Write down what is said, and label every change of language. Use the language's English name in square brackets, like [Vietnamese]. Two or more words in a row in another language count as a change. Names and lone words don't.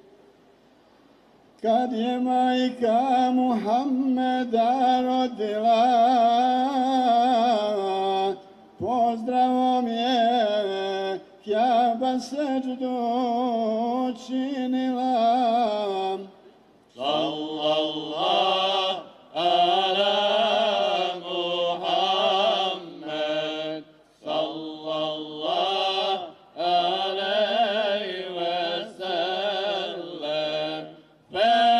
[Bosnian] Kad je majka Muhammeda rodila, pozdravom je Kjaba seđdu činila. [Arabic] صلى الله على محمد صلى الله عليه وسلم و